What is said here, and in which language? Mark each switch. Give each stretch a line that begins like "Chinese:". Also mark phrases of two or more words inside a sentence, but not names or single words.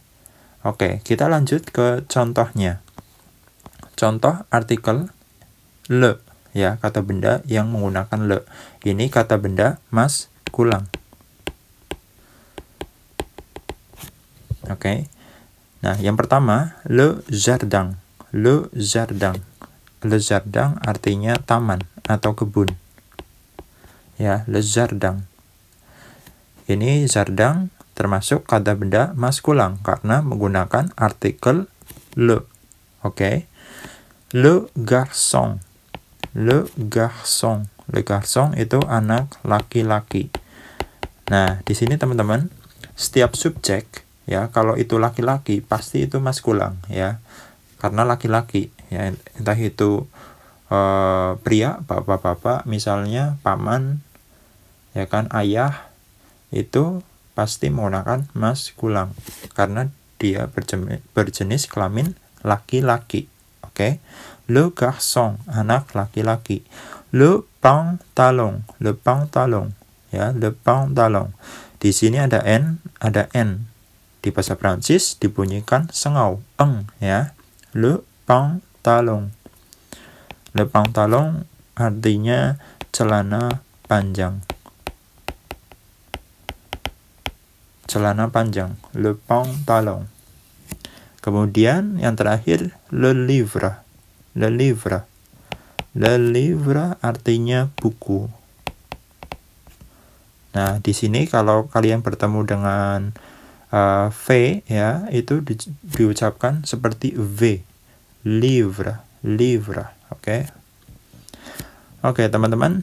Indonesian: Oke, kita lanjut ke contohnya. Contoh artikel le ya, kata benda yang menggunakan le. Ini kata benda maskulang. Oke. Nah, yang pertama
French: le jardin. Le jardin. Le jardin
Indonesian: artinya taman atau kebun. Ya,
French: le jardin.
Indonesian: Ini jardin termasuk kata benda maskulang karena menggunakan artikel le. Oke.
French: Le garçon. Le garçon. Le garçon
Indonesian: itu anak laki-laki. Nah, di sini teman-teman, setiap subjek ya, kalau itu laki-laki pasti itu maskulang ya. Karena laki-laki ya, entah itu pria, bapak-bapak misalnya, paman ya kan, ayah, itu pasti menggunakan maskulang karena dia berjenis kelamin laki-laki. Oke.
French: Le garçon,
Indonesian: anak laki-laki.
French: Le pantalon, le pantalon ya, le pantalon.
Indonesian: Di sini ada n, ada n. Di bahasa Prancis dibunyikan sengau, eng ya.
French: Le pantalon. Le pantalon
Indonesian: artinya celana panjang. Celana panjang,
French: le pantalon.
Indonesian: Kemudian yang terakhir
French: le livre. Le livre. Le livre
Indonesian: artinya buku. Nah, di sini kalau kalian bertemu dengan v ya, itu diucapkan seperti v.
French: Livre, livre.
Indonesian: Oke. Oke, teman-teman.